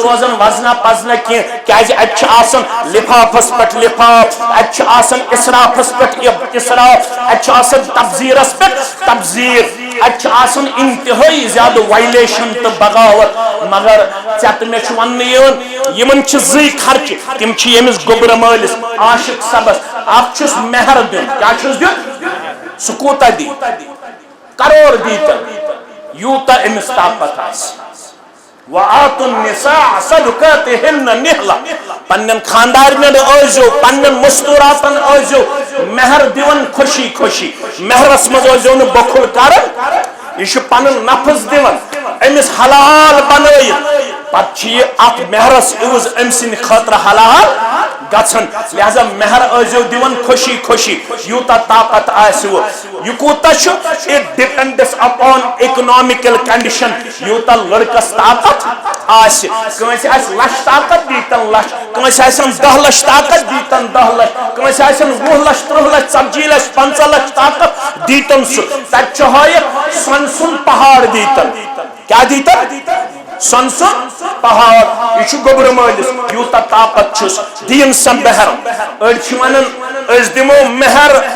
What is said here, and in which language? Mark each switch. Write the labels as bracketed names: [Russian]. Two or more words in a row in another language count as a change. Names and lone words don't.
[Kashmiri] روزان وزنا پزنا کینٛہہ کیازِ اتہِ چھِ آسان لفافس پٮ۪ٹھ لفاف اتہِ چھِ آسان اسرافس پٮ۪ٹھ اسراف اتہِ چھُ آسان تبذیرس پٮ۪ٹھ تبذیر اتہِ چھِ آسان انتہٲئی زیادٕ وایلیشن تہٕ بغاوت مگر ژےٚ تہٕ مےٚ چھُ وننہٕ یِوان یمن چھِ زٕے خرچہِ تم چھِ ییٚمِس گوبرٕ مٲلِس عاشق صبس اکھ چھُس مہر دیُن کیاہ چھُس دیُن سُہ کوٗتاہ دی کرور دیٖتن یوٗتاہ أمِس طاقت آسہِ [Arabic] وآتوا النساء صدقاتهن نحلة [Kashmiri] پنن خاندارن ٲسۍزیو پنن مستوراتن ٲسۍزیو مہر دِوان خوشی خوشی مہرس منٛز ٲسۍزیو نہٕ بخل کران یہ چھُ پنن نفس دِوان أمِس حلال بنٲیِتھ پتہٕ چھِ یہِ اتھ مہرس عوض أمۍ سٕنٛدِ خٲطرٕ حلال گژھان لہذا مہر ٲسۍزیو دِوان خوشی خوشی یوٗتاہ طاقت آسِوٕ یہِ کوٗتاہ چھُ [English] it depends upon economical condition [Kashmiri] یوٗتاہ لڑکس طاقت آسہِ کٲنٛسہِ آسہِ لچھ طاقت دیٖتن لچھ کٲنٛسہِ آسن 10 لچھ طاقت دیٖتن 10 لچھ کٲنٛسہِ آسن 20 لچھ 30 لچھ 40 لچھ 50 لچھ طاقت دیٖتن سُہ تتہِ چھُ ہٲیِتھ سۄنہٕ سُنٛد پہاڑ دیٖتن کیاہ دیٖتن سۄنہٕ سُنٛد پہاڑ یہ چھُ گوبرٕ مٲلِس یوٗتاہ طاقت چھُس دِیِن سا مہر أڑۍ چھِ ونان أسۍ دِمو مہر